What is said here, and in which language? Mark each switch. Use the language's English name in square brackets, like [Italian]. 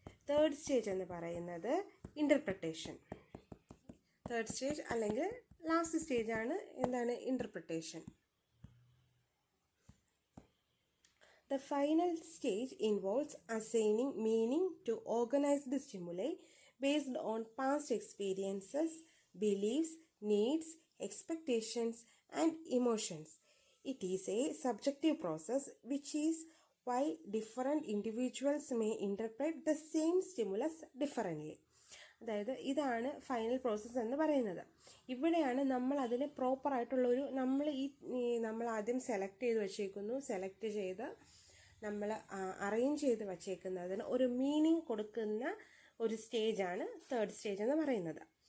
[Malayalam] Third stage എന്ന് പറയുന്നത് interpretation. Third stage അല്ലെങ്കിൽ ലാസ്റ്റ് സ്റ്റേജാണ് എന്താണ് interpretation. [English] The final stage involves assigning meaning to organized stimuli based on past experiences, beliefs, needs, expectations, and emotions. It is a subjective process, which is why different individuals may interpret the same stimulus differently. [Malayalam] അതായത് ഇതാണ് final process എന്ന് പറയുന്നത്. ഇവിടെയാണ് നമ്മൾ അതിന് പ്രോപ്പറായിട്ടുള്ളൊരു നമ്മൾ ആദ്യം select ചെയ്ത് വച്ചേക്കുന്നു. സെലക്ട് ചെയ്ത് നമ്മൾ അറേഞ്ച് ചെയ്ത് വച്ചേക്കുന്നതിന് ഒരു മീനിങ് കൊടുക്കുന്ന ഒരു സ്റ്റേജാണ് തേർഡ് സ്റ്റേജ് എന്ന് പറയുന്നത്.